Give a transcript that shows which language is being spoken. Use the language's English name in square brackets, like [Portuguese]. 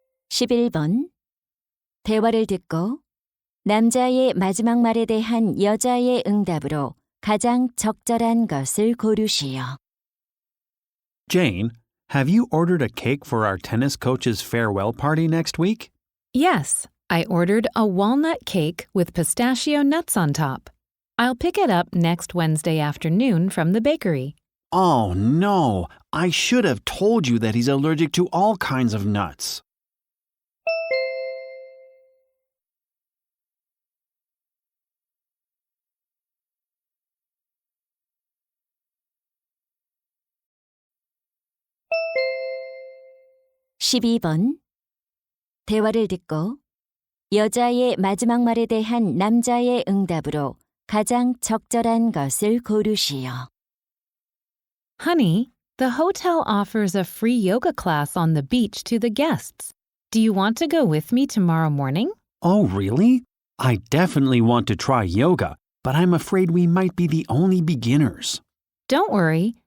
[Korean] (11번) 대화를 듣고 남자의 마지막 말에 대한 여자의 응답으로 가장 적절한 것을 고르시오. [English] Jane, have you ordered a cake for our tennis coach's farewell party next week? Yes, I ordered a walnut cake with pistachio nuts on top. I'll pick it up next Wednesday afternoon from the bakery. Oh, no. I should have told you that he's allergic to all kinds of nuts. [Korean] (12번) 대화를 듣고 여자의 마지막 말에 대한 남자의 응답으로 가장 적절한 것을 고르시오. [English] Honey, the hotel offers a free yoga class on the beach to the guests. Do you want to go with me tomorrow morning? Oh, really? I definitely want to try yoga, but I'm afraid we might be the only beginners. Don't worry.